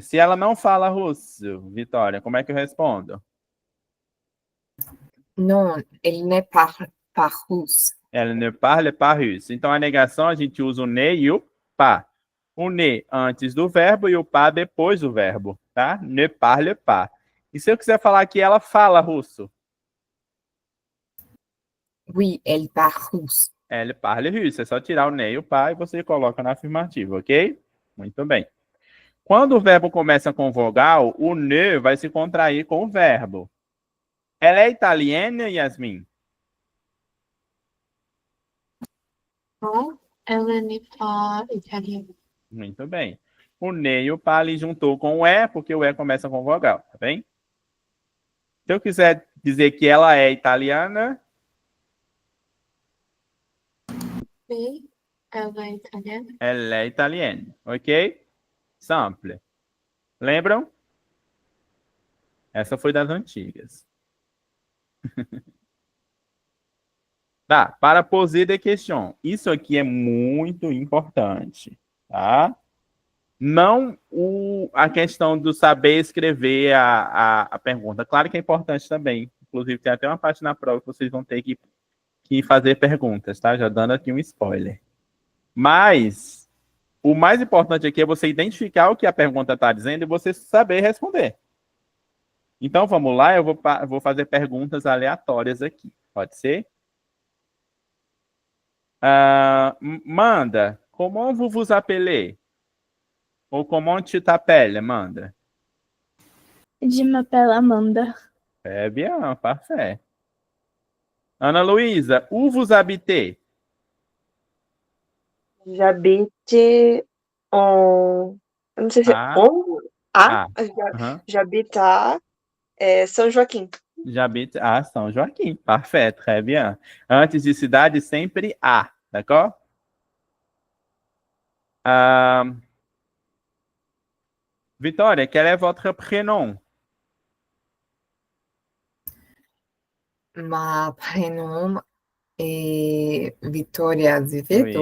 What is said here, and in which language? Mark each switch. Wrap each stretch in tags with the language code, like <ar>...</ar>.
<pt>Se ela não fala russo, Vitória, como é que eu respondo?</pt> <fr>Non, elle ne parle pas russe. Elle ne parle pas russe.</fr> <pt>Então, a negação, a gente usa o ne e o pas. O ne antes do verbo e o pas depois do verbo, tá?</pt> <fr>Ne parle pas.</fr> <pt>E se eu quiser falar que ela fala russo?</pt> <fr>Oui, elle parle russe. Elle parle russe.</fr> <pt>É só tirar o ne e o pas e você coloca na afirmativa, ok? Muito bem. Quando o verbo começa com vogal, o ne vai se contrair com o verbo. Ela é italiana, Yasmin?</pt> <fr>Non, elle n'est pas italienne.</fr> <pt>Muito bem. O ne e o pa ali juntou com o e, porque o e começa com vogal, tá bem? Se eu quiser dizer que ela é italiana,</pt> <fr>Oui, elle est italienne.</fr> <pt>ela é italiana, ok? Simple. Lembram? Essa foi das antigas. Tá, para</pt> <fr>poser de question.</fr> <pt>Isso aqui é muito importante, tá? Não a questão do saber escrever a pergunta. Claro que é importante também. Inclusive, tem até uma parte na prova que vocês vão ter que fazer perguntas, tá? Já dando aqui um spoiler. Mas o mais importante aqui é você identificar o que a pergunta está dizendo e você saber responder. Então, vamos lá. Eu vou fazer perguntas aleatórias aqui. Pode ser?</pt> <fr>Manda, comment vous vous appelez? Ou comment tu t'appelles, Amanda? Je m'appelle Amanda. É bien, parfait. Ana Luísa, où vous habitez? J'habite en.</fr> <pt>Eu não sei se é Ah. on. Ah.</pt> <fr>Ah, j'habite à São Joaquim. J'habite à São Joaquim. Parfait, très bien.</fr> <pt>Antes de cidade, sempre a, d'accord?</pt> <fr>Vitória, quel est votre prénom? Ma prénom est Victoria Azevedo.</fr>